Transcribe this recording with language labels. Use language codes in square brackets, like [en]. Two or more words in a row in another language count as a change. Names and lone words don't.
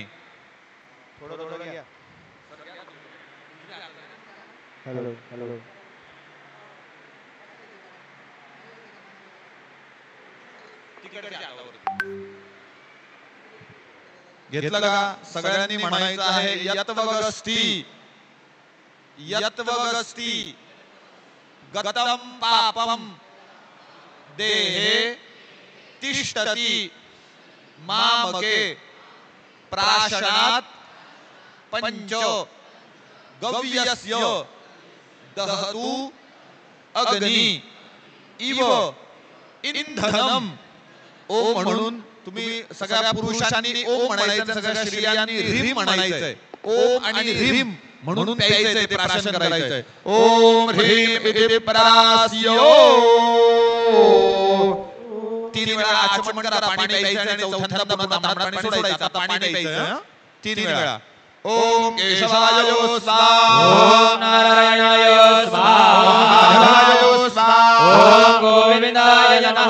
[mr] थोडं थोडं घ्या. [en] hello hello. [mr] घेतलं का? सगळ्यांनी म्हणायचं आहे [sa] यत्वगस्ती यत्वगस्ती गतम पापम देहे तिष्ठति मामके प्राशनात् पंचो गव्यस्य दहतु अग्नि इव इंधनम. [mr] ओम म्हणून तुम्ही सगळ्या पुरुषांनी ओम म्हणायचं, सगळ्या स्त्रियांनी ह्रीम म्हणायचंय. ओम आणि ह्रीम म्हणून प्यायचंय, ते प्राशन करायचंय. [sa] ओम ह्रीम इति प्रास्यो. [mr] 3 वेळा आचमन करा, पाणी प्यायचं आणि चौथ्यांदा पुन्हा तांबडा पाणी सोडायचं. आता पाणी प्यायचं 3 वेळा. [sa] ओम केशवाय स्वाहा. ओम नारायणाय स्वाहा. ओम माधवाय स्वाहा. ओम गोविंदाय नमः.